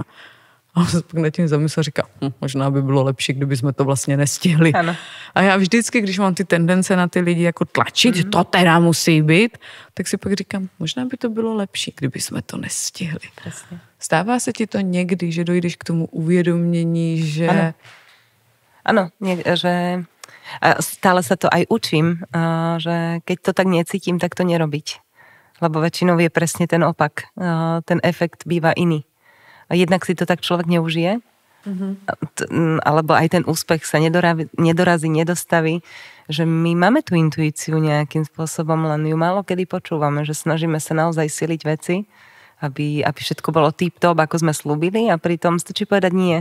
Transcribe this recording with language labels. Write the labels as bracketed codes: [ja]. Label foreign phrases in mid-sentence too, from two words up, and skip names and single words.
[cs] A on se pak nad tím zamyslel a říká, možná by bylo lepší, kdyby jsme to vlastně nestihli. Ano. A já vždycky, když mám ty tendence na ty lidi jako tlačit, že to teda musí být, tak si pak říkám, možná by to bylo lepší, kdyby jsme to nestihli. [sk] Presne. [cs] Stává se ti to někdy, že dojdeš k tomu uvědomění, že... Ano, [sk] že stále sa to aj učím, že keď to tak necítim, tak to nerobiť. Lebo väčšinou je presne ten opak. Ten efekt býva iný. A jednak si to tak človek neužije, alebo aj ten úspech sa nedorazí, nedostaví, že my máme tú intuíciu nejakým spôsobom, len ju málo kedy počúvame, že snažíme sa naozaj siliť veci aby všetko bolo tip-top, ako sme slúbili a pritom stačí povedať nie.